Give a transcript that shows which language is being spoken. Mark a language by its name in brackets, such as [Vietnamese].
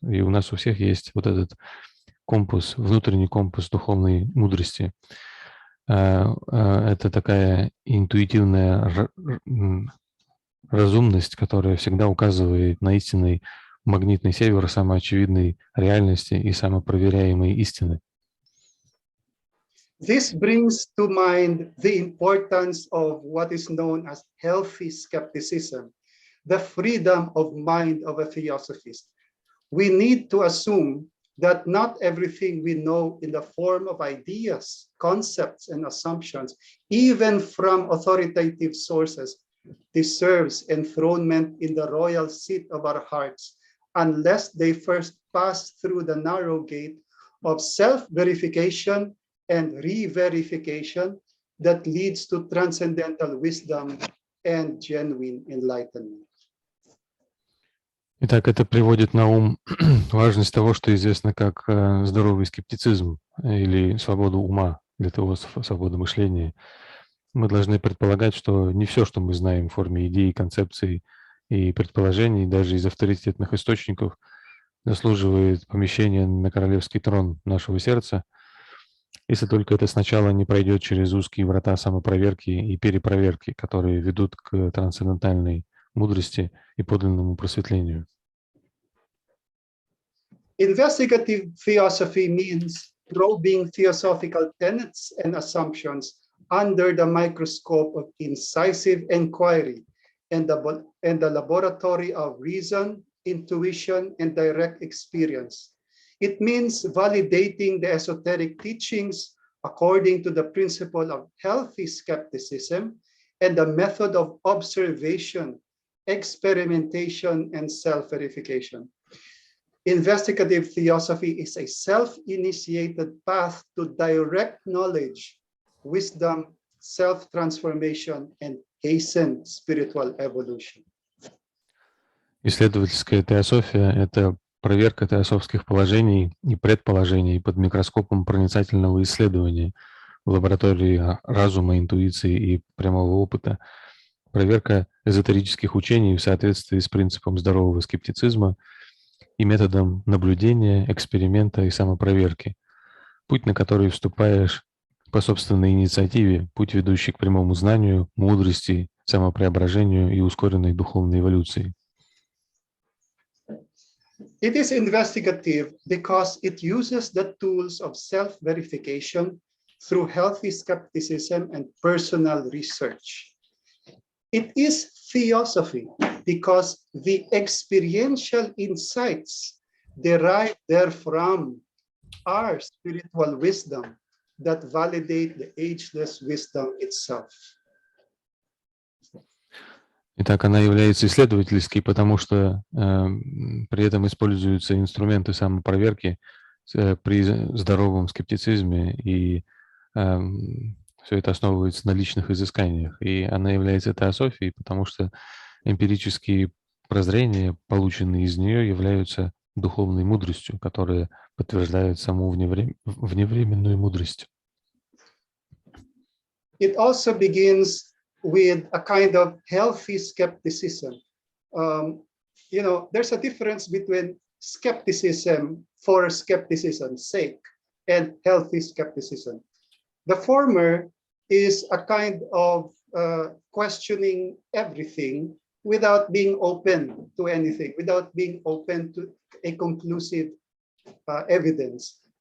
[Russian] И у нас у всех есть вот этот компас, внутренний компас духовной мудрости. Это такая интуитивная разумность, которая всегда указывает на истинный магнитный север самоочевидной реальности и самопроверяемой истины. [English] This brings to mind the importance of what is known as healthy skepticism, the freedom of mind of a theosophist. We need to assume that not everything we know in the form of ideas, concepts, and assumptions, even from authoritative sources, deserves enthronement in the royal seat of our hearts, unless they first pass through the narrow gate of self-verification and re-verification that leads to transcendental wisdom and genuine enlightenment. [Russian] Итак, это приводит на ум важность того, что известно как здоровый скептицизм или свободу ума для теософа, свобода мышления. Мы должны предполагать, что не все, что мы знаем в форме идей, концепций и предположений, даже из авторитетных источников, заслуживает помещения на королевский трон нашего сердца, если только это сначала не пройдет через узкие врата самопроверки и перепроверки, которые ведут к трансцендентальной мудрости и подлинному просветлению. [English] Investigative theosophy means probing theosophical tenets and assumptions under the microscope of incisive inquiry and the laboratory of reason, intuition, and direct experience. It means validating the esoteric teachings according to the principle of healthy skepticism and the method of observation, experimentation, and self-verification. Investigative theosophy is a self-initiated path to direct knowledge, wisdom, self-transformation, and hastened spiritual evolution. [Russian] Исследовательская теософия – это проверка теософских положений и предположений под микроскопом проницательного исследования в лаборатории разума, интуиции и прямого опыта, проверка эзотерических учений в соответствии с принципом здорового скептицизма и методом наблюдения, эксперимента и самопроверки, путь, на который вступаешь по собственной инициативе, путь, ведущий к прямому знанию, мудрости, самопреображению и ускоренной духовной эволюции. [English] It is investigative because it uses the tools of self-verification through healthy skepticism and personal research. It is theosophy because the experiential insights derived therefrom are spiritual wisdom that validate the ageless wisdom itself. [Russian] Итак, она является исследовательской, потому что при этом используются инструменты самопроверки при здоровом скептицизме, и все это основывается на личных изысканиях. И она является теософией, потому что эмпирические прозрения, полученные из нее, являются духовной мудростью, которая подтверждает саму вневременную мудрость. [English] It also begins with a kind of healthy skepticism. There's a difference between skepticism for skepticism's sake and healthy skepticism. The former is a kind of questioning everything without being open to anything, without being open to a conclusive evidence.